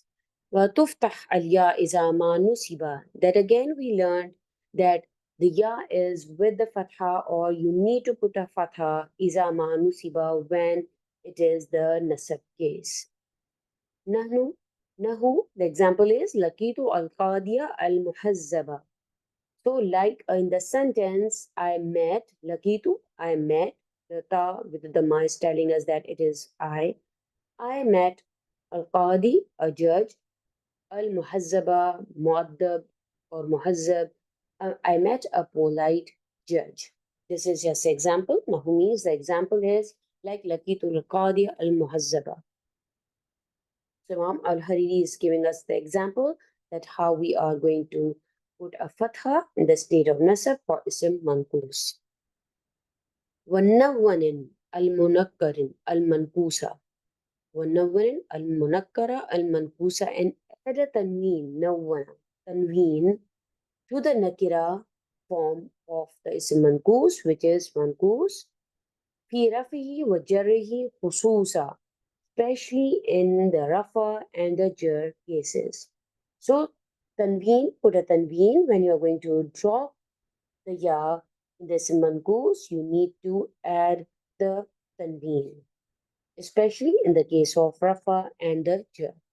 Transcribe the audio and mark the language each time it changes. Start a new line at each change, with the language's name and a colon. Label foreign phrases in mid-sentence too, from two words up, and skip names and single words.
Arabic: وتفتح الياء إذا ما نُصِبَ.
English: That again we learned that the ya is with the fatha, or you need to put a fatha
Arabic: إذا ما نُصِبَ
English: when it is the nasab case.
Arabic: نحن, nahu,
English: the example is
Arabic: لقيت القاضية المحزبة.
English: So like in the sentence, I met, lakitu, I met, the ta with the ma is telling us that it is I met al-qadi, a judge,
Arabic: المهذبة، مؤدب أو مهذب.
English: I met a polite judge. This is just example. Nahu means the example is like
Arabic: لقيت القاضي المهذبة.
English: So Imam al-Hariri is giving us the example that how we are going to put a fatha in the state of nasab for
Arabic: اسم منقوص. وَنَوَّنٍ المنكر المنقوصا. وَنَوَّنٍ المنكر المنقوصا,
English: and add a tanween, nawwana, tanween, to the nakira form of the
Arabic: اسم منقوص,
English: which is manqus,
Arabic: في رفعه وجره خصوصا,
English: especially in the rafa and the jar cases. So tanween, put a tanween when you are going to drop the ya in the
Arabic: اسم منقوص,
English: you need to add the tanween, especially in the case of rafa and the jar.